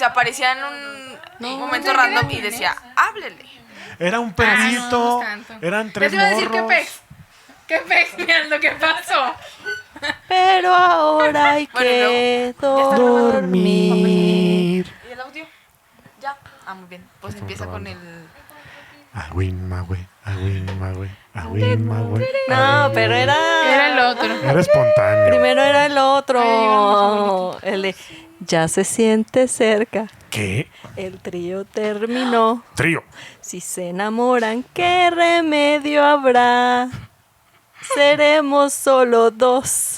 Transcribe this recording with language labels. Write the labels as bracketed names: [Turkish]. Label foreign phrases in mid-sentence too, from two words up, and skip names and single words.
[Spanish] que se aparecía en un momento random y decía, háblele. Era un Ah, perrito, no, tanto. eran Ya tres te iba a decir morros. qué pez. ¿Qué pez, Leandro? ¿Qué pasó? Pero ahora hay Bueno, que luego, ya está dormir. ¿Y el audio? Ya. Ah, muy bien. Pues empieza con el... Agüín, magüe, agüín, magüe, agüín, magüe. No, pero Era el era... otro. Era espontáneo. Primero era el Ay, otro. El de ya se siente cerca. ¿Qué? El trío terminó. Trío. Si se enamoran, ¿qué remedio habrá? Seremos solo dos.